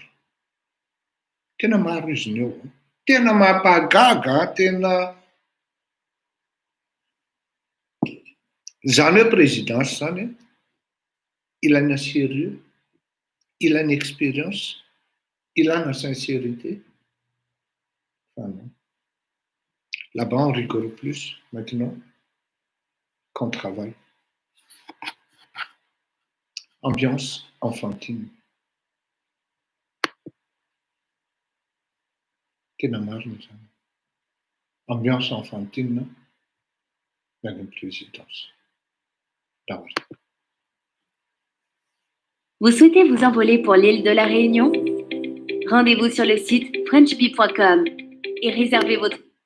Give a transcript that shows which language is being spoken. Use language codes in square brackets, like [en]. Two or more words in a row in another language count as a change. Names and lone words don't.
[mg] Tena maro izy ny eo. Tena mampagaga, tena zany hoe présidence zany ilana sérieux, ilana expérience, ilana sincérité. [fr] Là-bas on rigole plus maintenant qu'on travaille. Ambiance enfantine. [mg] Tena marina zany. [fr] Ambiance enfantine dans une présidence. Vous souhaitez vous envoler pour l'île de la Réunion? Rendez-vous sur le site frenchbee.com et réservez votre...